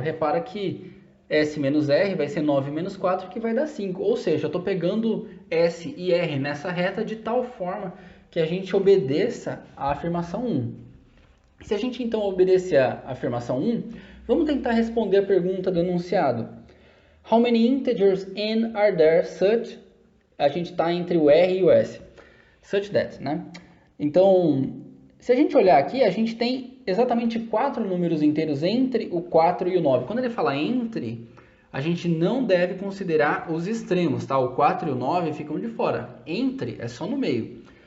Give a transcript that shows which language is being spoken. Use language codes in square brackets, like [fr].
[pt] Repara que S menos R vai ser 9 menos 4, que vai dar 5. Ou seja, eu estou pegando S e R nessa reta de tal forma que a gente obedeça à afirmação 1. Se a gente então obedecer à afirmação 1, vamos tentar responder a pergunta do enunciado. [en] How many integers n are there such? [pt] A gente está entre o R e o S. [en] Such that, [pt] né? Então, se a gente olhar aqui, a gente tem exatamente 4 números inteiros entre o 4 e o 9. Quando ele fala entre, a gente não deve considerar os extremos, tá? O 4 e o 9 ficam de fora. Entre é só no meio.